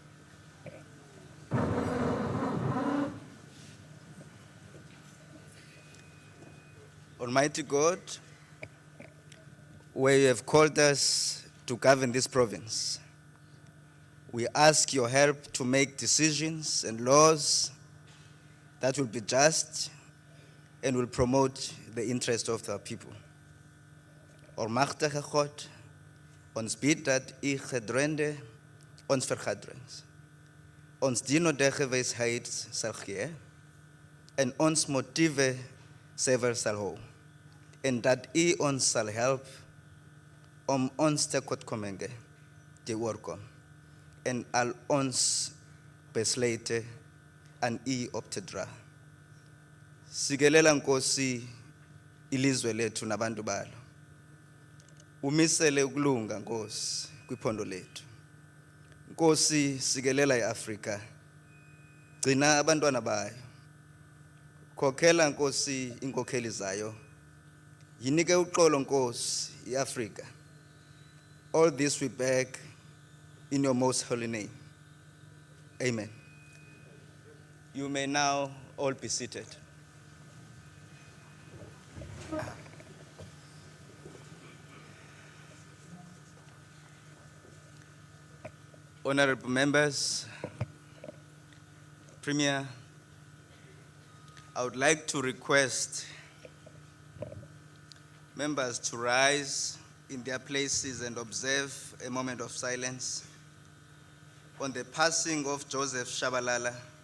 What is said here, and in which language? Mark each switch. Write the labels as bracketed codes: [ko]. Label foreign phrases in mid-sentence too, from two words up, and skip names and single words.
[en] Almighty God, where you have called us to govern this province, we ask your help to make decisions and laws that will be just and will promote the interest of the people. [af] Almachtige God, ons bid dat u gedurende ons vergaderings ons die nodige wysheid sal gee en ons motiewe sever sal hou en dat u ons sal help om ons tekortkominge te oorkom en al ons besluite aan u op te dra. [xh] Sikelela Nkosi ilizwe lethu nabantu balo. Umisele ukulunga Nkosi kwiphondo lethu. Nkosi sikelela iAfrika. Gcina abantwana bayo. Khokhela Nkosi inkokheli zayo. Yinike uxolo Nkosi iAfrika. [en] All this we beg in your most holy name. Amen. You may now all be seated. Honorable members, Premier, I would like to request members to rise in their places and observe a moment of silence on the passing of Joseph Shabalala,